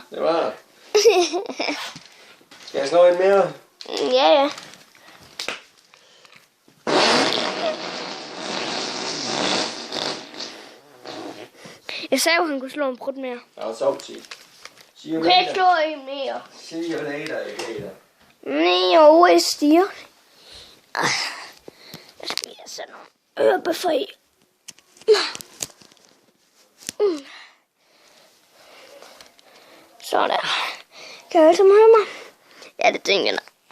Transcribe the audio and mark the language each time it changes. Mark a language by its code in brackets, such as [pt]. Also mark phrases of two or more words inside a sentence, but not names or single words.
[da] Det var der. Skal jeg slå en mere? Ja. Jeg sagde jo, han kunne slå en brud mere. Jeg har sovet tid. Du kan ikke slå en mere. [en] See you later, alligator. [da] Nej, jeg stiger. Jeg skal lige have sådan nogle ørebøffer i. Sådan der. Kan jeg altså høre mig? Ja, det tænker jeg.